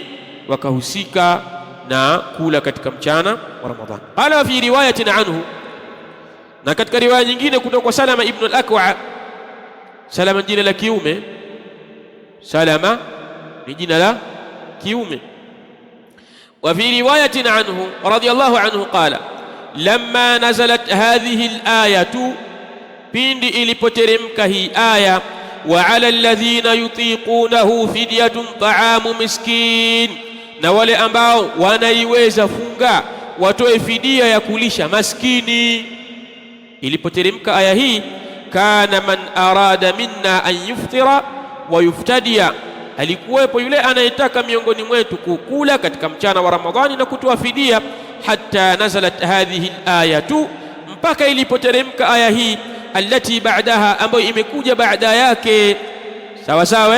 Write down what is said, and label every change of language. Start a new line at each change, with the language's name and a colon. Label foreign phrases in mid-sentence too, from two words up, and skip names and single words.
Swahili: Wakahusika na kula katika mchana wa Ramadhani.
Arabic: قال في رواية عنه,
Swahili: na katika riwaya nyingine kutoka kwa Salama ibn al-Akwa'. Salama jina la kiume, Salama ni jina la kiume.
Arabic: وفي رواية عنه رضي الله عنه قال لما نزلت هذه الآية,
Swahili: pindi ilipoteremka hii aya,
Arabic: وعلى الذين يطيقونه فدية طعام مسكين,
Swahili: na wale ambao wanaiweza funga watoe fidia ya kulisha maskini. Ilipoteremka aya hii,
Arabic: كان من أراد منا أن يفطر ويفتدي,
Swahili: alikuwepo yule anayetaka miongoni mwetu kukula katika mchana wa Ramadhani na kutoa fidia.
Arabic: حتى نزلت هذه الآية,
Swahili: mpaka ilipoteremka aya hii,
Arabic: التي بعدها,
Swahili: ambayo imekuja baada yake, sawa sawa.